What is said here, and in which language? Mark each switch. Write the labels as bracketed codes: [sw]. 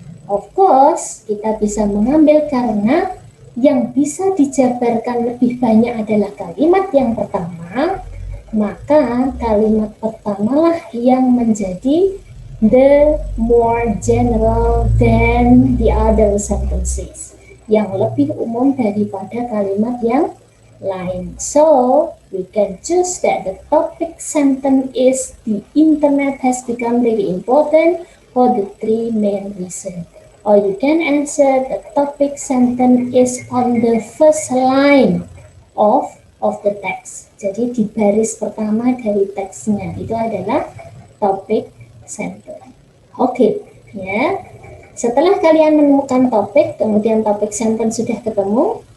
[id] Of course, kita bisa mengambil karena yang bisa dijabarkan lebih banyak adalah kalimat yang pertama, maka kalimat pertamalah yang menjadi [en] the more general than the other sentences, [id] yang lebih umum daripada kalimat yang lain. [en] So, we can choose that the topic sentence is the internet has become very important for the 3 main reasons. Or you can answer the topic sentence is on the first line of the text. [id] Jadi di baris pertama dari teksnya itu adalah topic sentence. Oke, ya. Setelah kalian menemukan topik, kemudian topik sentence sudah ketemu.